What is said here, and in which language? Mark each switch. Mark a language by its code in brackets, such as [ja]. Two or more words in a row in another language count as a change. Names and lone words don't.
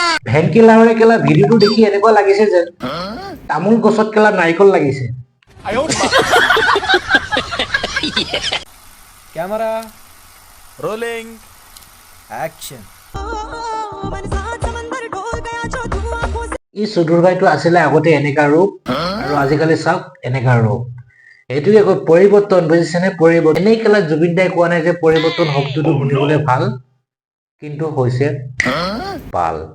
[as] ভেনকি লাউৰে কেলা ভিডিঅ'টো দেখি এনেকুৱা লাগিছে যেন তামোল গছত কেলা নাৰিকল লাগিছে। [en] camera rolling action. [as] ই সুদূৰ ভাইটো আছিলে আগতে এনেকা ৰূপ আৰু আজিকালি চাওক এনেকা ৰূপ। এইটোকে কৈ পৰিৱৰ্তন, বুজিছেনে? পৰিৱৰ্তন। এনেই কেলা জুবিন দাই কোৱা নাই যে পৰিৱৰ্তন শব্দটো শুনিবলৈ ভাল, কিন্তু হৈছে পাল।